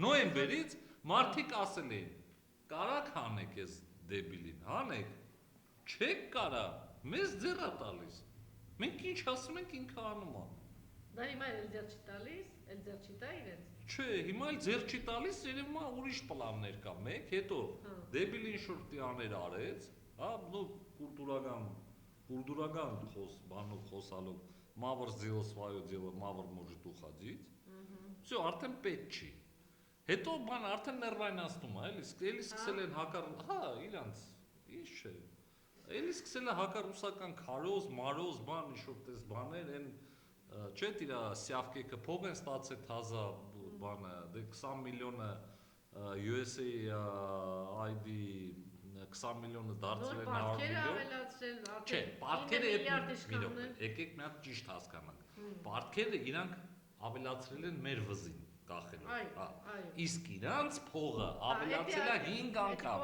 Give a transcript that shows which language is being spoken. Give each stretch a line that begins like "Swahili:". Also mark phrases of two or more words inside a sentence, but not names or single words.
Armenian: Նոյեմբերից մարդիկ ասել էին. «Կարակ հանեք այս դեբիլին, հանեք»։ Չեք կարա, մեզ ձեռ է տալիս։ Մենք ինչ ասում ենք ինքը անում է։ Դա հիմա էլ ձեռ չի տալիս, էլ ձեռ չի տա իրենց։ Չէ, հիմա էլ ձեռ չի տալիս, երևում է ուրիշ պլաններ կա։ Մեկ, հետո դեբիլին շուրտի աներ արեց, հա, նո կուլտուրական բանով խոսալով,
Russian: мавр сделал свое дело, մավր может уходить։ Всё,
Armenian: արդեն պետք չի։ Հետո բան արդեն ներվայնացնում է, էլի սկսել են հա, իրանց, ինչ չէ։ Էլի սկսել է հակառուսական քարոզ, մարոզ, բան, ինչ որ տես բաներ, այն չէ՞ իրա սյավկեքը փող են ստացել թազա բանը, դե 20 միլիոնը USA ID 20 միլիոնը դարձրել են 100 միլիոն։ Չէ, պարտքերը եկեք մի հատ ճիշտ հասկանանք։ Պարտքերը իրանք ավելացրել են մեր վզին կախելով։ Իսկ իրանք փողը ավելացել է 5 անգամ։